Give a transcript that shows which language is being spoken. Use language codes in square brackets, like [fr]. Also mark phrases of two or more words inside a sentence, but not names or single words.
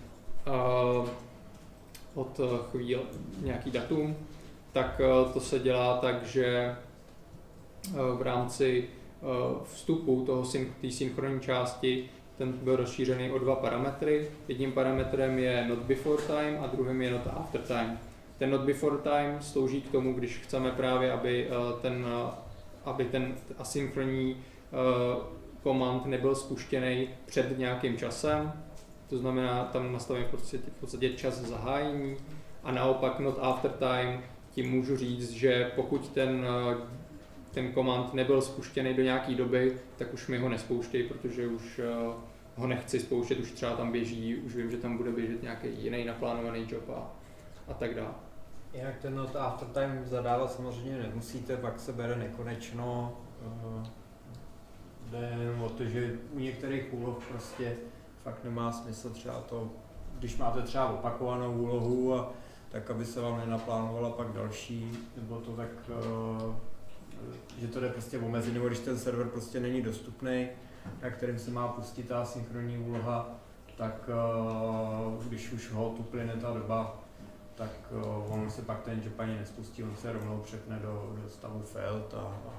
[cs] od chvíle nějaký datum, tak to se dělá tak, že v rámci vstupu té synchronní části ten byl rozšířený o 2 parametry. Jedním parametrem je [en] not before time [cs] a druhým je [en] not after time. [cs] Ten [en] not before time [cs] slouží k tomu, když chceme právě, aby ten asynchronní command nebyl spuštěný před nějakým časem. To znamená, tam nastavím v podstatě čas zahájení a naopak [en] not after time [cs] tím můžu říct, že pokud ten command nebyl spuštěný do nějaké doby, tak už mi ho nespouštěj, protože už ho nechci spouštět, už třeba tam běží, už vím, že tam bude běžet nějaký jiný naplánovaný job a tak dále. Jinak ten [en] not after time [cs] zadávat samozřejmě nemusíte, pak se bere nekonečno. Jde jenom o to, že u některých úloh prostě fakt nemá smysl třeba to, když máte třeba opakovanou úlohu a tak, aby se vám nenaplánovala pak další, nebo to tak, že to jde prostě omezit, nebo když ten server prostě není dostupný, na kterým se má pustit ta synchronní úloha, tak když už ho uplyne ta doba, tak on se pak ten job ani nespustí, on se rovnou přepne do stavu failed a